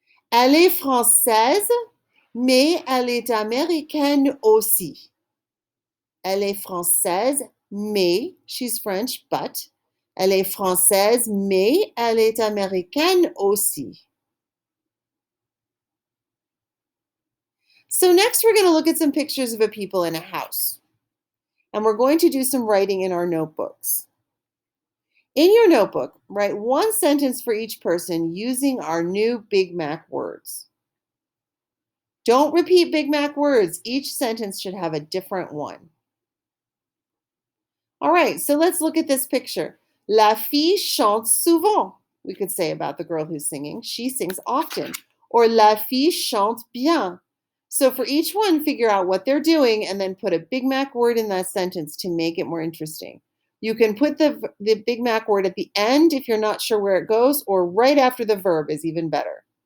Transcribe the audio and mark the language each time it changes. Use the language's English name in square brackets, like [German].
[French] Elle est française, mais elle est américaine aussi. Elle est française, mais, [English] she's French, but. [French] Elle est française, mais elle est américaine aussi. [English] So next we're going to look at some pictures of a people in a house. And we're going to do some writing in our notebooks. In your notebook, write one sentence for each person using our new Big Mac words. Don't repeat Big Mac words. Each sentence should have a different one. All right, so let's look at this picture. [French] La fille chante souvent. [English] We could say about the girl who's singing. She sings often. Or [French] la fille chante bien. [English] So for each one, figure out what they're doing and then put a Big Mac word in that sentence to make it more interesting. You can put the Big Mac word at the end if you're not sure where it goes, or right after the verb is even better.